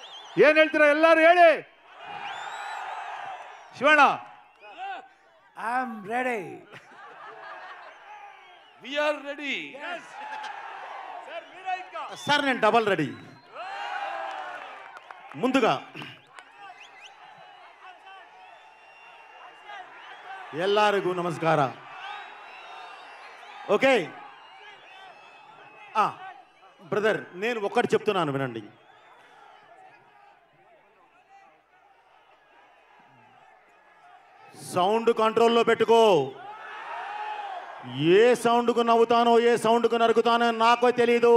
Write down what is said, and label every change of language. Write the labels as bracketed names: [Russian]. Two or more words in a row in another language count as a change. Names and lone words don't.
[Kannada] ಏನ್ ಹೇಳ್ತೀರಾ ಎಲ್ಲರೂ ಹೇಳಿ. ಶಿವಣ್ಣ [English] I am ready. We are ready. [Telugu] సార్ నేను [English] double ready. [Telugu] ముందుగా [Kannada] ಎಲ್ಲರಿಗೂ ನಮಸ್ಕಾರ. [Telugu] ఓకే బ్రదర్, నేను ఒక్కటి చెప్తున్నాను వినండి. సౌండ్ కంట్రోల్లో పెట్టుకో. ఏ సౌండ్కు నవ్వుతానో ఏ సౌండ్కు నరుకుతానో నాకో తెలీదు.